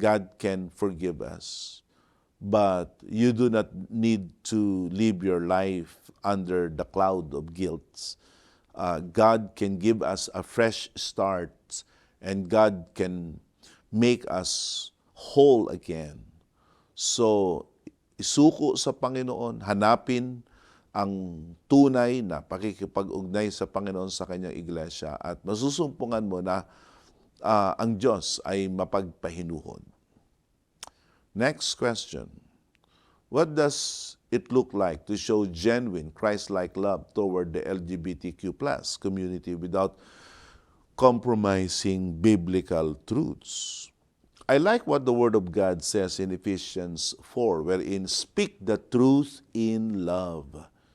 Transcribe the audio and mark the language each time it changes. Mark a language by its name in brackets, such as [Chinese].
[English] God can forgive us. But you do not need to live your life under the cloud of guilt. God can give us a fresh start, and God can make us whole again. [Filipino] So, isuko sa Panginoon, hanapin ang tunay na pakikipag-ugnay sa Panginoon sa kanyang iglesia at masusumpungan mo na ang Diyos ay mapagpahinuhon. [English] Next question. What does it look like to show genuine Christ-like love toward the LGBTQ+ community without compromising biblical truths? I like what the Word of God says in Ephesians 4, wherein speak the truth in love.